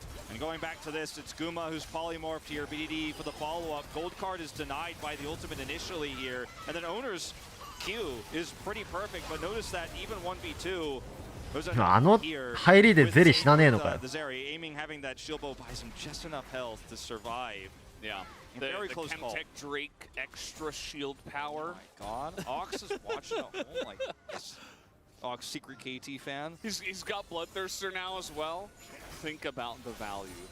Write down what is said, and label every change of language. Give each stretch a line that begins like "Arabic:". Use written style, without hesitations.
English: And going back to this, it's Guma who's polymorphed here. BDD for the follow-up. Gold card is denied by the ultimate initially here. And then Owner's Q is pretty perfect, but notice that even 1v2,
Japanese: あの入りでゼリー死なねえのかよ。
English: the Zeri aiming, having that shield bow buys him just enough health to survive. Yeah. Very the close call. Chemtech Drake extra shield power. Oh my god. Ox is watching at home like this. Ox, secret KT fan. He's got Bloodthirster now as well. Think about the value.